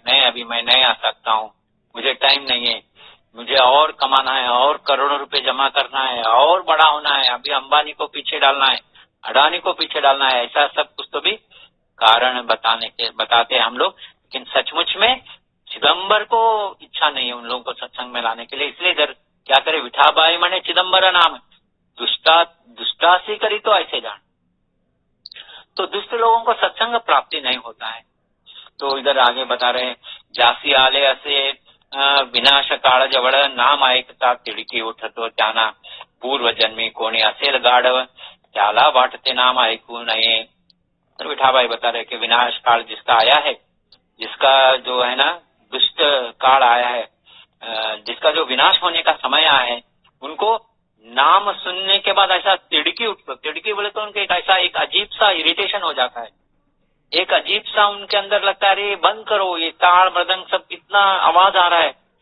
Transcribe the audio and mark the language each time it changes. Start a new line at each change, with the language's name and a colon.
Hindi: नहीं अभी मैं नहीं आ सकता हूँ, मुझे टाइम नहीं है, मुझे और कमाना है, और करोड़ों रुपए जमा करना है, और बड़ा होना है, अभी अंबानी को पीछे डालना है, अडानी को पीछे डालना है, ऐसा सब कुछ तो भी कारण बताते हैं हम लोग। लेकिन सचमुच में चिदंबर को इच्छा नहीं है उन लोगों को सत्संग में लाने के लिए। इसलिए इधर क्या करे,
Marathi: विठाबाई मने चिदंबर नाम, दुष्टासी करी तो ऐसे जान।
Hindi: तो दुष्ट लोगों को सत्संग प्राप्ति नहीं होता है। तो इधर आगे बता रहे,
Marathi: जासी आले असे विनाश काळ जवळ, नाम ऐकता तिडकी उठतो त्यांना, पूर्व जन्मी कोणी असेल गाढव, त्याला वाटते नाम ऐकू नये।
Hindi: तो विठाबाई बता रहे कि विनाश काल जिसका आया है, जिसका जो है ना दुष्ट काल आया है, जिसका जो विनाश होने का समय आया है, उनको नाम सुनने के बाद ऐसा तिड़की उठता, तिड़की बोले तो उनके ऐसा एक अजीब सा इरिटेशन हो जाता है, एक अजीब सा उनके अंदर लगता है अरे बंद करो, ये ताड़ मृदंग सब कितना आवाज आ रहा है।